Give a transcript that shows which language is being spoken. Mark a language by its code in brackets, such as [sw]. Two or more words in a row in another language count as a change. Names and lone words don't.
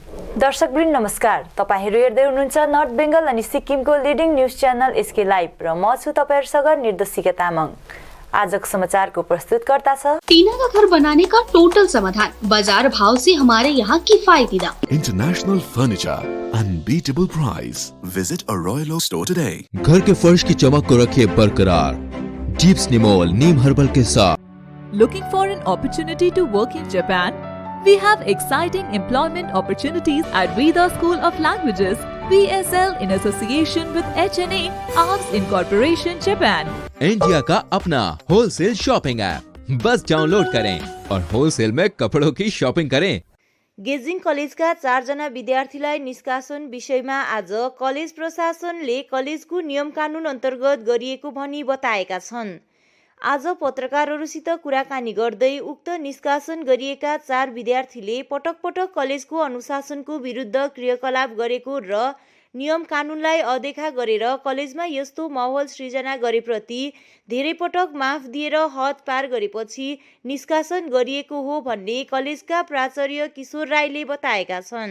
[ne] दर्शकवृन्द नमस्कार। तपाईहरु हेर्दै हुनुहुन्छ नर्थ बेंगल अनि सिक्किमको [en] leading news channel [ne] एसके लाइभ र म छु तपाईहरुसँग निर्देशिका तामाङ। आजको समाचारको प्रस्तुतकर्ता छ [hi] टीना का घर बनाने का टोटल समाधान, बाजार भाव से हमारे यहाँ किफायती दाम। [en] International furniture, unbeatable price. Visit a Royal Oak store today. [hi] घर के फर्श की चमक को रखे बरकरार जीप्स निमोल नीम हर्बल के साथ। [en] Looking for an opportunity to work in Japan? We have exciting employment opportunities at Veda School of Languages, VSL in association with HNA, ARMS Incorporation, Japan. [hi] इंडिया का अपना [en] wholesale shopping app, [hi] बस डाउनलोड करें और होलसेल में कपड़ों की शॉपिंग करें। [ne] गेजिङ कलेजका 4 जना विद्यार्थीलाई निष्कासन विषयमा आज कलेज प्रशासनले कलेजको नियम कानुन अन्तर्गत गरिएको भनी बताएका छन्। आज पत्रकारहरूसित कुराकानी गर्दै उक्त निष्कासन गरिएका 4 विद्यार्थीले पटक पटक कलेजको अनुशासनको विरुद्ध क्रियाकलाप गरेको र नियम कानुनलाई अदेखा गरेर कलेजमा यस्तो माहौल सृजना गरेप्रति धेरै पटक माफ दिएर हद पार गरेपछि निष्कासन गरिएको हो भन्ने कलेजका प्राचार्य किशोर राईले बताएका छन्।